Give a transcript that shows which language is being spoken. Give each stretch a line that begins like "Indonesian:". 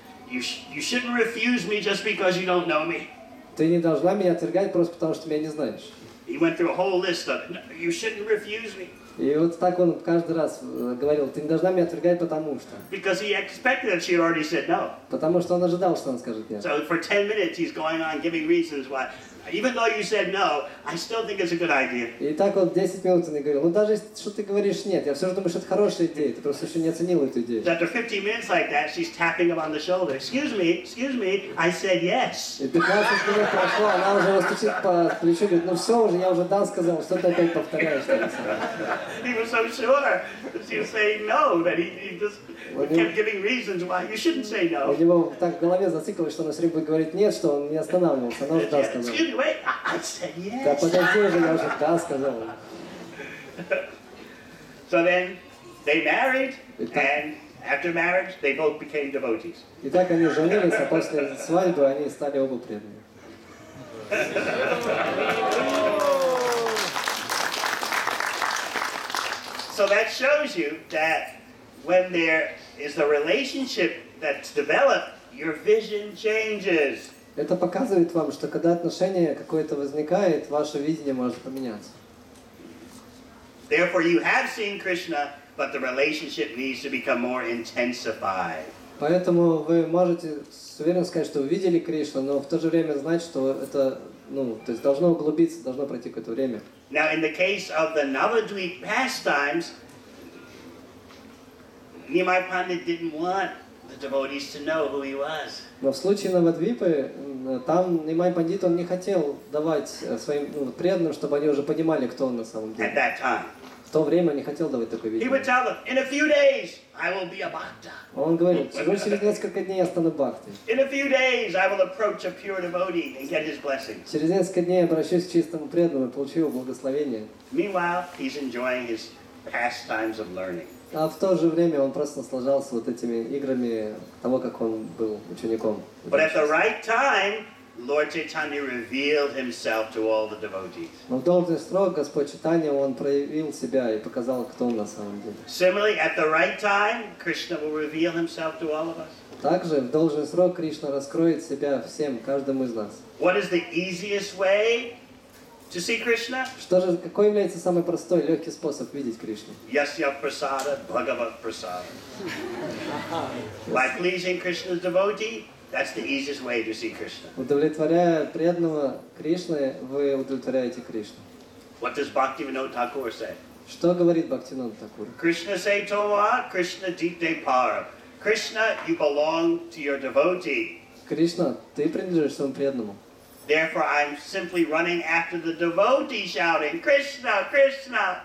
English: You shouldn't refuse me just because you don't know me.
Russian: Ты не должна меня отвергать просто потому, что меня не знаешь.
English: He went through a whole list of, "No, you shouldn't refuse me."
Russian: И вот так он каждый раз говорил, ты не должна меня отвергать потому что.
English: Because he expected that she had already said no.
Russian: Потому что он ожидал, что она скажет нет.
English: So for 10 minutes he's going on giving reasons why. Even though you said no, I still think it's a good idea.
Russian: И так вот 10 минут он и говорил, ну даже если что ты говоришь нет, я все же думаю, что это хорошая идея, ты просто еще не оценил эту идею.
English: So after 15 minutes like that, she's tapping him on the shoulder. Excuse me, I said yes.
Russian: И 15 минут прошло, она уже его стучит по плечу, говорит, ну все уже, я уже да сказал, что ты опять повторяешь.
English: He was so sure that she was saying no, that he just kept giving reasons why you shouldn't say no.
Russian: У него так в голове зациклилось, что она все время будет говорить нет, что он не останавливался, она уже да сказала.
English: Excuse me, wait, I said yes.
Russian: Да подожди уже, я уже да сказал.
English: So then they married, and after marriage they both became devotees.
Russian: И так они женились, а после свадьбы они стали оба преданными.
English: So that shows you that when there is a relationship that's developed, your vision changes.
Russian: Это показывает вам, что когда отношение какое-то возникает, ваше видение может поменяться.
English: Therefore, you have seen Krishna, but the relationship needs to become more intensified.
Russian: Поэтому вы можете с уверенностью сказать, что вы видели Кришну, но в то же время знать, что это, то есть должно углубиться, должно пройти какое-то время.
English: Now, in the case of the Navadvip pastimes, Nimai Pandit didn't want the devotees to know who he was.
Russian: Но в случае Навадвипы, там Нимай Пандит, он не хотел давать своим преданным, чтобы они уже понимали, кто он на самом деле.
English: At that time.
Russian: В то время он не хотел давать такое
English: He would
Russian: видение.
English: tell them, in a few days, I will be a bhakta.
Russian: Он говорил, всего через несколько дней я стану бхактой.
English: In a few days, I will approach a pure devotee and get his blessing.
Russian: Через несколько дней я обращусь к чистому преданному и получу его благословение.
English: Meanwhile, he's enjoying his pastimes of learning.
Russian: А в то же время он просто наслаждался вот этими играми того, как он был учеником.
English: But at the right time, Lord Chaitanya revealed himself to all the devotees.
Russian: Но в должный срок Господь Чайтанья, он проявил себя и показал, кто он на самом деле.
English: Similarly, at the right time, Krishna will reveal himself to all of us.
Russian: Также в должный срок Кришна раскроет себя всем, каждому из нас.
English: What is the easiest way to see Krishna?
Russian: Какой является самый простой, легкий способ видеть Кришну?
Sanskrit: Yasya prasada, bhagavat prasada.
English: By pleasing Krishna's devotee, that's the easiest way to see Krishna.
Russian: Удовлетворяя преданного Кришны, вы удовлетворяете Кришну.
English: What does Bhaktivinoda Thakur say?
Russian: Что говорит Бхактивинода Thakura?
Bangla: Krishna say Toma, Krishna Dite Para.
English: Krishna, you belong to your devotee.
Russian: Кришна, ты принадлежишь своему преданному.
English: Therefore, I'm simply running after the devotee, shouting, Krishna, Krishna.